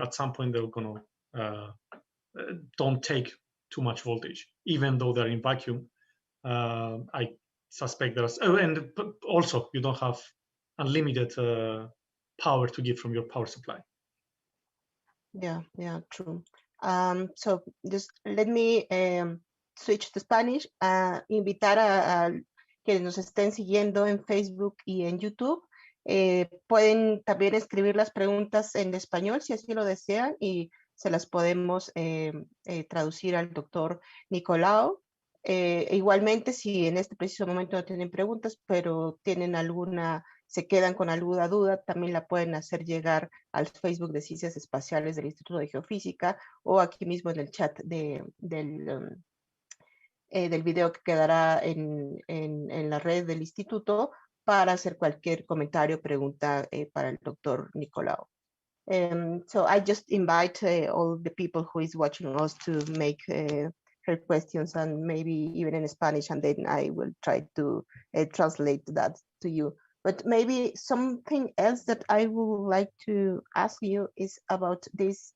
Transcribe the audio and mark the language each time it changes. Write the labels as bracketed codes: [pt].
[en] At some point, they're going to don't take too much voltage, even though they're in vacuum. I suspect there's, and also you don't have unlimited power to give from your power supply. Yeah, true. So just let me switch to Spanish. [es] Invitar a quienes nos estén siguiendo en Facebook y en YouTube. Pueden también escribir las preguntas en español si así lo desean, y se las podemos traducir al doctor Nicolau. Igualmente, si en este preciso momento no tienen preguntas, pero tienen alguna, se quedan con alguna duda, también la pueden hacer llegar al Facebook de Ciencias Espaciales del Instituto de Geofísica, o aquí mismo en el chat del video que quedará en la red del instituto, para hacer cualquier comentario o pregunta para el doctor Nicolau. [en] So I just invite all the people who is watching us to make her questions, and maybe even in Spanish, and then I will try to translate that to you. But maybe something else that I would like to ask you is about this.